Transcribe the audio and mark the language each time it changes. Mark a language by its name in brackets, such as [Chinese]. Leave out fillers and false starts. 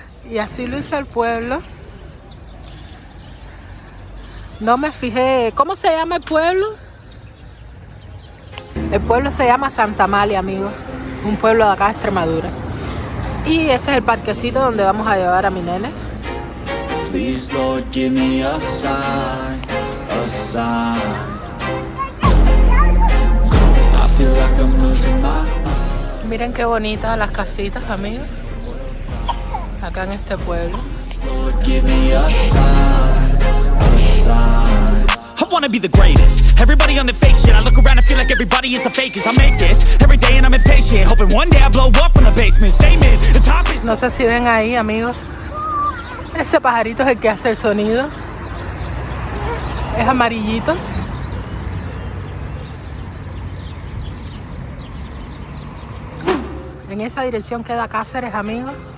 [Spanish] Y así lo hizo el pueblo. No me fijé. ¿Cómo se llama el pueblo? El pueblo se llama Santa Amalia, amigos. Un pueblo de acá de Extremadura. Y ese es el parquecito donde vamos a llevar a mi nene. [English] Please, Lord, give me a sign, a sign. I feel like I'm losing my mind. [Spanish] Miren qué bonitas las casitas, amigos. Acá en este pueblo. [English] Lord, give me a sign, a sign. I wanna be the greatest. Everybody on the fake shit. I look around and feel like everybody is the fakest. I make this every day and I'm impatient, hoping one day I blow up from the basement. Statement, the top is... [Spanish] No sé si ven ahí, amigos. Ese pajarito es el que hace el sonido. Es amarillito. En esa dirección queda Cáceres, amigos.